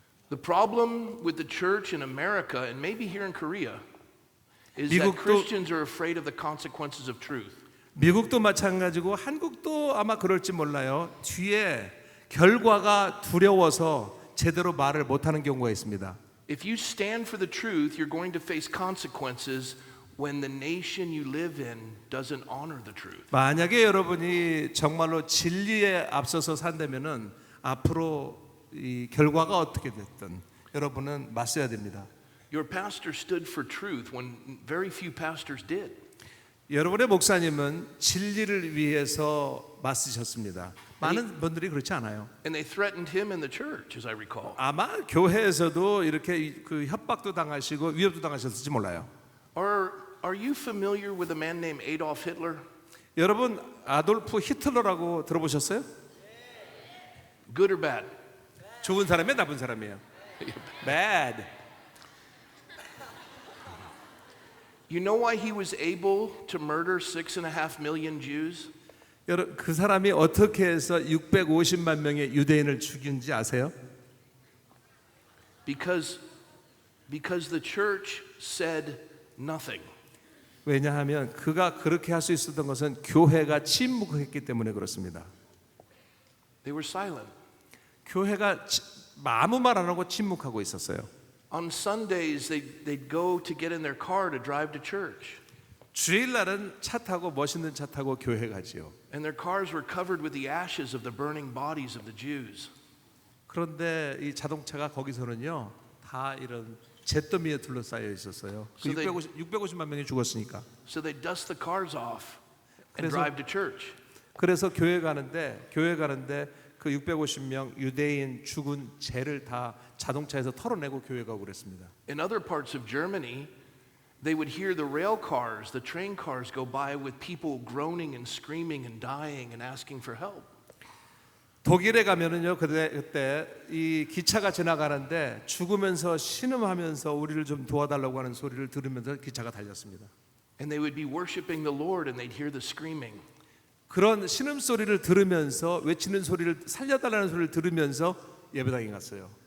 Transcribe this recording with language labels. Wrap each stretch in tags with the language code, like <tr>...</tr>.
<en>The problem with the church in America and maybe here in Korea is that</en> <ko>미국도-</ko> <en>Christians are afraid of the consequences of truth.</en> <ko>미국도 마찬가지고 한국도 아마 그럴지 몰라요. 뒤에 결과가 두려워서 제대로 말을 못하는 경우가 있습니다.</ko> <en>If you stand for the truth, you're going to face consequences when the nation you live in doesn't honor the truth.</en> <ko>만약에 여러분이 정말로 진리에 앞서서 산다면은 앞으로 이 결과가 어떻게 됐든 여러분은 맞서야 됩니다.</ko> <en>Your pastor stood for truth when very few pastors did.</en> <ko>여러분의 목사님은 진리를 위해서 맞서셨습니다. 많은 분들이 그렇지 않아요.</ko> <en>And they threatened him in the church, as I recall.</en> <ko>아마 교회에서도 이렇게 그 협박도 당하시고 위협도 당하셨을지 몰라요.</ko> <en>Are you familiar with a man named Adolf Hitler?</en> <ko>여러분 아돌프 히틀러라고 들어보셨어요?</ko> <en>Good or bad?</en> <ko>좋은 사람이에요, 나쁜 사람이에요?</ko> <en>Bad. You know why he was able to murder 6.5 million Jews?</en> <ko>여러분 그 사람이 어떻게 해서 650만 명의 유대인을 죽인지 아세요?</ko> <en>Because the church said nothing.</en> <ko>왜냐하면 그가 그렇게 할 수 있었던 것은 교회가 침묵했기 때문에 그렇습니다.</ko> <en>They were silent.</en> <ko>교회가 아무 말 안 하고 침묵하고 있었어요.</ko> <en>On Sundays, they'd go to get in their car to drive to church.</en> <ko>주일날은 차 타고 멋있는 차 타고 교회 가지요.</ko> <en>And their cars were covered with the ashes of the burning bodies of the Jews.</en> <ko>그런데 이 자동차가 거기서는요 다 이런 잿더미에 둘러싸여 있었어요. 그</ko> <en>So they-</en> <ko>650만 명이 죽었으니까.</ko> <en>So they dust the cars off and</en> <ko>그래서-</ko> <en>drive to church.</en> <ko>그래서 교회 가는데 그 650명 유대인 죽은 죄를 다 자동차에서 털어내고 교회 가고 그랬습니다.</ko> <en>In other parts of Germany, they would hear the rail cars, the train cars go by with people groaning and screaming and dying and asking for help.</en> <ko>독일에 가면은요 그때 이 기차가 지나가는데 죽으면서 신음하면서 우리를 좀 도와달라고 하는 소리를 들으면서 기차가 달렸습니다.</ko> <en>And they would be worshiping the Lord and they'd hear the screaming.</en> <ko>그런 신음소리를 들으면서 외치는 소리를 살려달라는 소리를 들으면서 예배당에 갔어요.</ko>